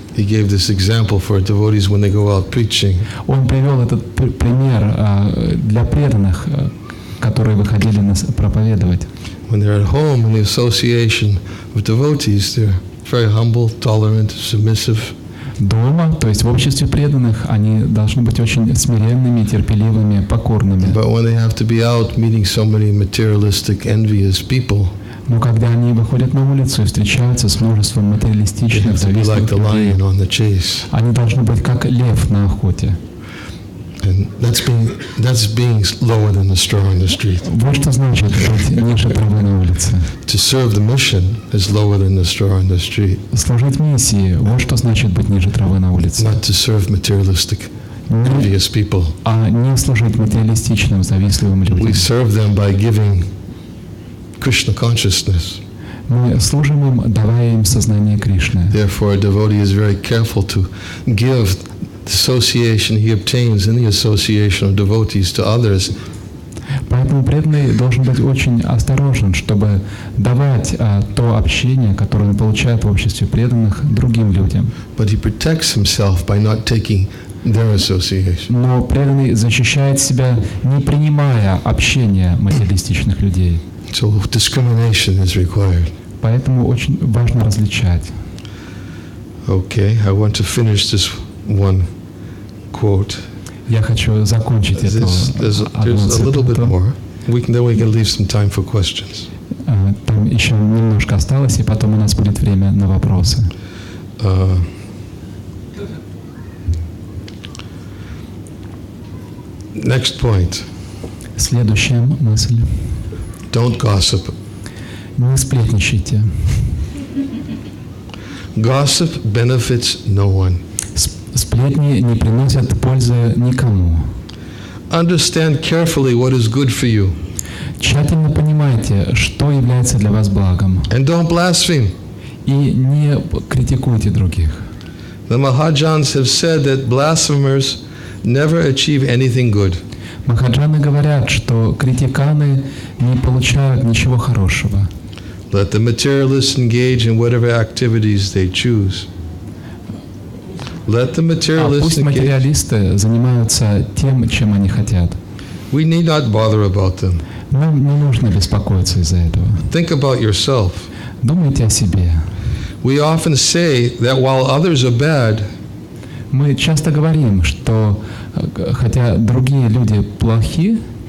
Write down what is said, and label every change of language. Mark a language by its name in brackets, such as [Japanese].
[English] He gave this example for devotees when they go out preaching. [Russian] Он привел этот пример для преданных, которые выходили проповедовать. [English] When they're at home in the association of devotees, they're very humble, tolerant, submissive. [Russian] Дома, то есть в обществе преданных, они должны быть очень смиренными, терпеливыми, покорными. [English] But when they have to be out meeting so many materialistic, envious people, [Russian] Но когда они выходят на улицу и встречаются с множеством материалистичных, завистливых людей, они должны быть как лев на охоте. [English] And that's being lower than the straw on the street. [Russian] Вот что значит быть ниже травы на улице. [English] To serve the mission is lower than the straw on the street. [Russian] Служить миссии, вот что значит быть ниже травы на улице. [English] Not to serve materialistic, envious people. [Russian] А не служить материалистичным, завистливым людям. [English] We serve them by giving Krishna consciousness. [Russian] Мы служим им, давая им сознание Кришны. [English] Therefore, a devotee is very careful to give the association he obtains in the association of devotees to others. [Russian] Поэтому преданный должен быть очень осторожен, чтобы давать то общение, которое он получает в обществе преданных, другим людям. [English] But he protects himself by not taking their association. [Russian] Но преданный защищает себя, не принимая общение материалистичных людей. [English] So discrimination is required. [Russian] Поэтому очень важно различать. [English] Okay, I want to finish this one quote. [Russian] Я хочу закончить эту одну цитату. [English] Then we can leave some time for questions. [Russian] Там еще немножко осталось, и потом у нас будет время на вопросы. [English] Next point. [Russian] Следующая мысль. [English] Don't gossip. [Russian] Не сплетничайте. [English] Gossip benefits no one. [Russian] Сплетни не приносят пользы никому. [English] Understand carefully what is good for you. [Russian] Тщательно понимайте, что является для вас благом. [English] And don't blaspheme. [Russian] И не критикуйте других. [English] The Mahajans have said that blasphemers never achieve anything good. [Russian] Махараджаны говорят, что критиканы не получают ничего хорошего. [English] Let the materialists engage in whatever activities they choose. Let the materialists [Russian] пусть материалисты занимаются тем, чем они хотят. [English] We need not bother about them. [Russian] Нам не нужно беспокоиться из-за этого. [English] Think about yourself. [Russian] Думайте о себе. [English] We often say that while others are bad, [Russian] мы часто говорим, что хотя другие люди плохи,